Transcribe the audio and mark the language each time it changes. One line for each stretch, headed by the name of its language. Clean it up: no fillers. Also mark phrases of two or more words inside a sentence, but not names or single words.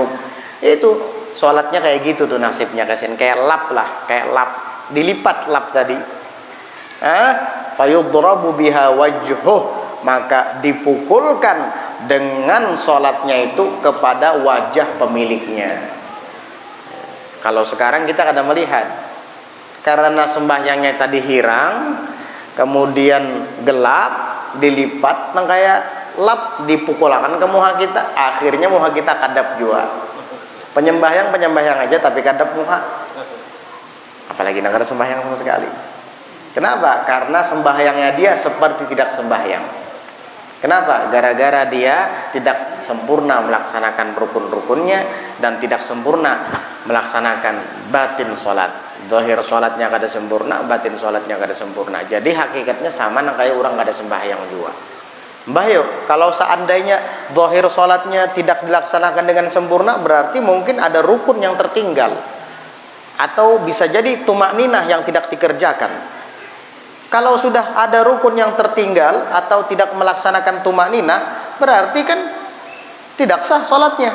Indonesian: Itu sholatnya kayak gitu tuh nasibnya, kasihan, kayak lap lah, kayak lap, dilipat lap tadi.
Arabic: Fayudrabu biha wajhuh,
Indonesian: maka dipukulkan dengan sholatnya itu kepada wajah pemiliknya.
Banjar: Kalau sekarang kita kada melihat, karena sembahyangnya tadi hirang, kemudian gelap, dilipat nang kayak lap, dipukulakan ke muha kita, akhirnya muha kita kadap jua. Penyembahyang aja tapi kadap muha. Apalagi nang ada sembahyang sama sekali. Kenapa?
Indonesian: Karena sembahyangnya dia seperti tidak sembahyang. Kenapa? Gara-gara dia tidak sempurna melaksanakan rukun-rukunnya dan tidak sempurna melaksanakan batin sholat.
Banjar: Zahir sholatnya kada sempurna, batin sholatnya kada sempurna. Jadi hakikatnya sama nang kayak orang kada sembahyang juga. Mbah yo,
Indonesian: kalau seandainya zahir sholatnya tidak dilaksanakan dengan sempurna, berarti mungkin ada rukun yang tertinggal. Atau bisa jadi tumakninah yang tidak dikerjakan. Kalau sudah ada rukun yang tertinggal atau tidak melaksanakan tumakninah, berarti kan tidak sah sholatnya.